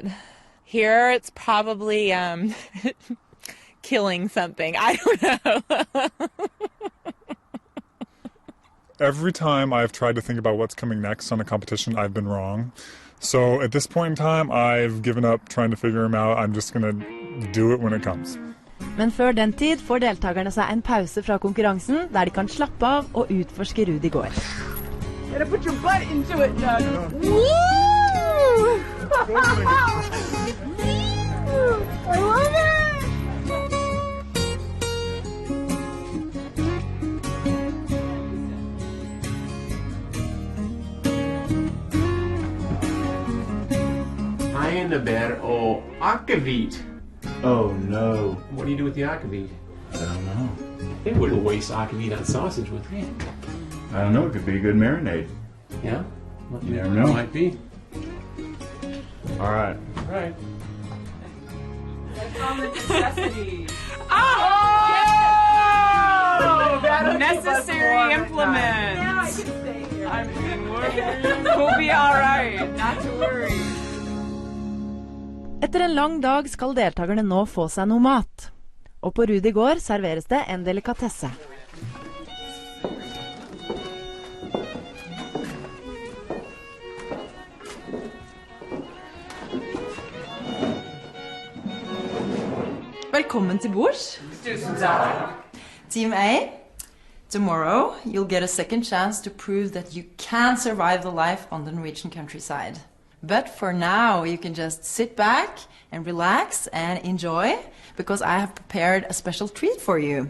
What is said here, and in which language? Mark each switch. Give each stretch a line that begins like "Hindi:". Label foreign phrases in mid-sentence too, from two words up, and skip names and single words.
English: Here, it's probably killing something. I don't know. Every time I've tried to think about what's coming next on a competition, I've been wrong. So at this point in time, I've given up trying to figure them out. I'm just going to do it when it comes.
Norwegian: Men før den tid får deltakerne seg en pause fra konkurransen, der de kan slappe av og utforske Rudi gård.
English: Gotta put your butt into it, Doug. Woo! I love it!
Norwegian: Einebær og akkevitt.
English: Oh no. What do you do with the akkevitt? I don't know. They wouldn't waste akkevitt on sausage, would they? I don't know. It could be a good marinade. Yeah? You never know. Might be. All right. All right. That's on the necessity. Oh! That'll Necessary implement. Yeah, I can stay here. I mean, we'll be all right. Not to worry.
Norwegian: Etter en lang dag skal deltakerne nå få seg noe mat. Og på Rudi gård serveres det en delikatesse. Velkommen til bords.
English: Team A, tomorrow you'll get a second chance to prove that you can survive the life on the Norwegian countryside. But for now, you can just sit back and relax and enjoy, because I have prepared a special treat for you.